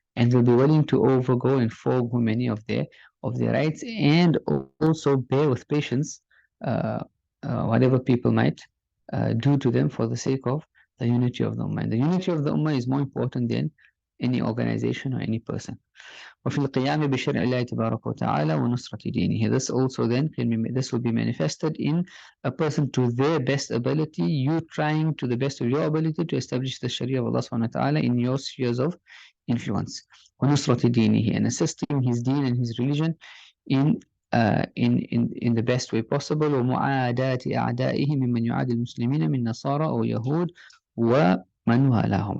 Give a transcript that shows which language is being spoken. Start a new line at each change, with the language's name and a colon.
English: And they'll be willing to overgo and forego many of their rights, and also bear with patience whatever people might do to them for the sake of the unity of the Ummah. And the unity of the Ummah is more important than any organization or any person.
Arabic: وفي القيام بشرع الله تبارك وتعالى ونصرة دينه.
English: This also then this will be manifested in a person to their best ability, you trying to the best of your ability to establish the Sharia of Allah subhanahu wa ta'ala in your spheres of influence.
Arabic: ونصرة دينه,
English: and assisting his deen and his religion in the best way possible.
Arabic: ومعاداة أعدائه ممن يعادي المسلمين من نصارى أو يهود ومن والاهم.